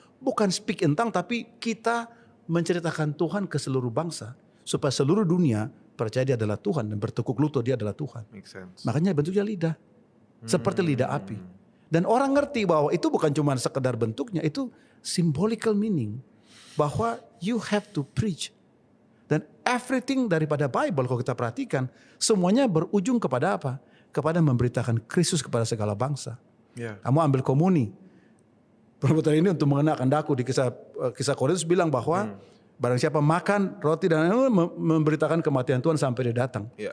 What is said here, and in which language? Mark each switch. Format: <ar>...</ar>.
<id>Bukan</id> <en>speak in tongue,</en> <id>tapi kita menceritakan Tuhan ke seluruh bangsa. Supaya seluruh dunia percaya dia adalah Tuhan dan bertekuk lutut dia adalah Tuhan. Makanya bentuknya lidah. Seperti lidah api. Dan orang ngerti bahwa itu bukan cuma sekedar bentuknya, itu</id> <en>symbolical meaning.</en> <id>Bahwa</id> <en>you have to preach.</en> <id>Dan</id> <en>everything</en> <id>daripada Bible kalau kita perhatikan, semuanya berujung kepada apa? Kepada memberitakan Kristus kepada segala bangsa. Kamu ambil komuni. Perbuatan ini untuk mengenakan daku. Di kisah Korintus bilang bahwa barang siapa makan roti dan memberitakan kematian Tuhan sampai dia datang.</id>